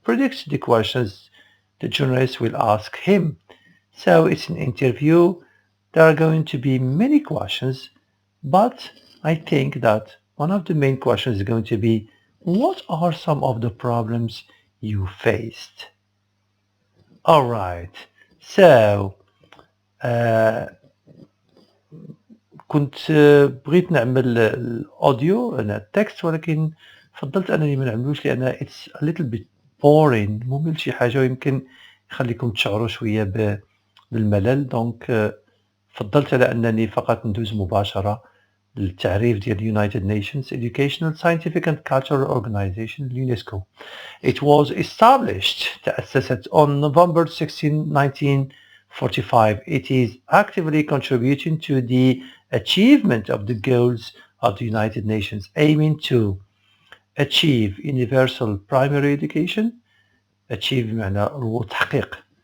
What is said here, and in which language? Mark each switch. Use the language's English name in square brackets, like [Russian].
[English] Predicts the questions the journalist will ask him. So it's an interview. There are going to be many questions, but I think that one of the main questions is going to be, what are some of the problems you faced? [Arabic] Alright, so كنت بغيت نعمل الاوديو انا التكست، ولكن فضلت انني ما نعملوش لان [English] it's a little bit boring، [Arabic] ممل شي حاجه ويمكن يخليكم تشعروا شويه بالملل. دونك فضلت على انني فقط ندوز مباشره للتعريف ديال United Nations Educational, Scientific and Cultural Organization UNESCO. [English] It was established, تأسست on November 16, 1945. It is actively contributing to the achievement of the goals of the United Nations, aiming to achieve universal primary education, achieve [Arabic] معنى وتحقيق